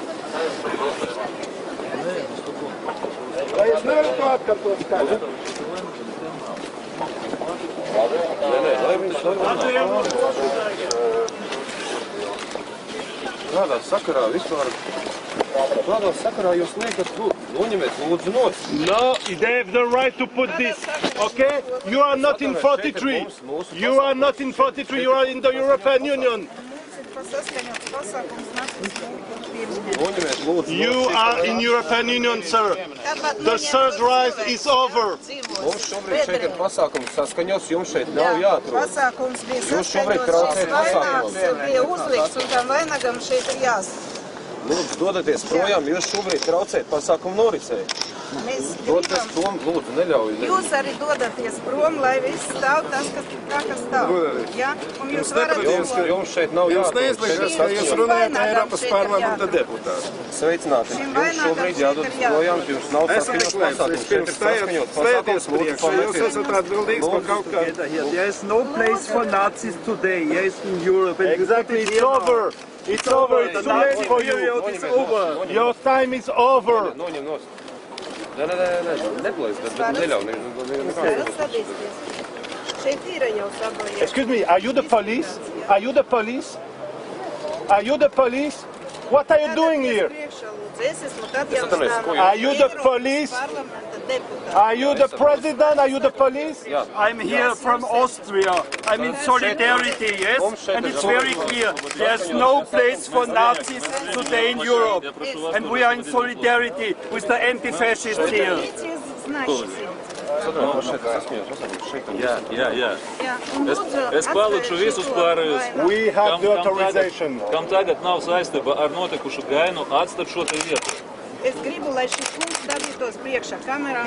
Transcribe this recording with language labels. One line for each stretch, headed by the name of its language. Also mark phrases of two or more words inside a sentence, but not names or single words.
Latvian: Vai es nevaru to atkārtot tagad? Kādā sakarā vispār? Kādā sakarā jūs liekat, noņemiet lūdzu nost?
English: No, they have the right to put this, okay? You are not in 43. You are not in 43, you are in the European Union. You are in European Union, sir. The third right is over.
Latvian: Mums šobrīd šeit ir pasākums saskaņots, jums šeit nav jāatrod. Jūs šobrīd traucējat pasākumus. Bija uzlikts un tam vainagam šeit ir jāsaka. Lūdzu, dodaties projām, jūs šobrīd traucējat pasākumu norisei. Dodaties prom, lūdzu, neļauj. Jūs arī dodaties prom, lai viss stāv tas, kas stāv. Ja? Un jūs varat... Jums šeit nav Jums jāatrod. neizliekās, ka jūs runājat Eiropas parlamenta deputāti. Sveicināti. Jums šobrīd jādodas projām, jums nav saskaņots pasākums. Šeit ir saskaņots pasākums, lūdzu, Jūs esat atbildīgs par kaut kā.
English: There is no place for Nazis today, yes, in Europe. Exactly, it's over. It's over, it's too late for you. It's over. Your time is over.
Latvian: Noņem nost. Neplēs, bet neļauj. Šeit ir jau sabojies.
English: Excuse me, are you the police? Are you the police? Are you the police? What are you doing here? Are you the police? Are you the president? Are you the police? I'm here from Austria. I'm in solidarity, yes? And it's very clear. There's no place for Nazis today in Europe. And we are in solidarity with the anti-fascists here.
Latvian: Jā. Es palūkšu visus pārējos, kam tagad nav saistība ar notikušu gainu, atstāt šo te vietu. Es gribu, lai šis kungs stādītos priekšā kamerā.